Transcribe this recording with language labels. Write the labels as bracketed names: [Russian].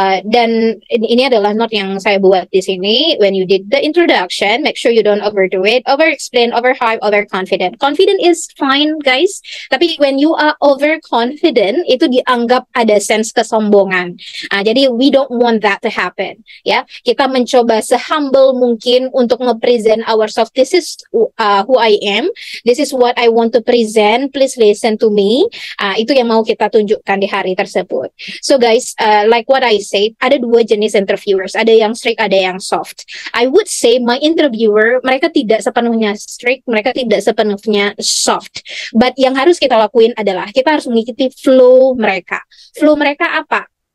[Indonesian] Dan ini adalah note yang saya buat di sini. [English] When you did the introduction, make sure you don't overdo it, over-explain, over-hype, over-confident. Confident is fine, guys. [Indonesian] Tapi [English] when you are over-confident, [Indonesian] itu dianggap ada sense kesombongan. Jadi [English] we don't want that to happen. [Indonesian] Ya, kita mencoba se-humble mungkin untuk nge-present ourselves. [English] This is who I am. This is what I want to present. Please listen to me. [Indonesian] Itu yang mau kita tunjukkan di hari tersebut. [English] So guys, like what I said, [Indonesian] ada dua jenis interviewers, ada yang strict, ada yang soft. [English] I would say my interviewer, [Indonesian] mereka tidak sepenuhnya strict, mereka tidak sepenuhnya soft. But yang harus kita lakuin adalah kita harus mengikuti flow mereka. Flow mereka apa?